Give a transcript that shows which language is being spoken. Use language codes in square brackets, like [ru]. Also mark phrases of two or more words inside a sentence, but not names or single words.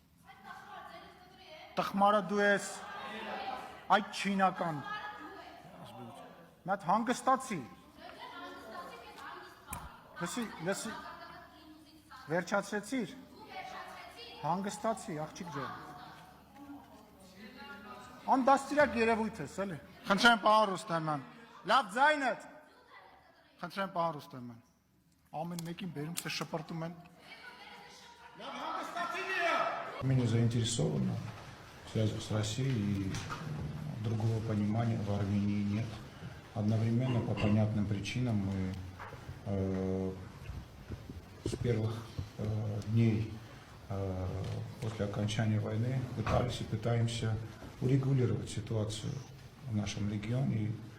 [hy] Տխմարը դու ես, այդ չինական, մատ հանգստացի, լսի, վերջացրեցիր, հանգստացի, աղջիկ ջան, անդաստիրակ երևույթ ես, էլի, խնդրեմ պարոն Ռուստեմյան, լավ ձայնդ, խնդրեմ պարոն Ռուստեմյան, ամեն մեկին բերում սե շպրտում են, լավ հանգստացի դիրա, [ru] Меня заинтересовано в связях с Россией, и другого понимания в Армении нет. Одновременно, по понятным причинам, мы с первых дней после окончания войны пытались и пытаемся урегулировать ситуацию в нашем регионе.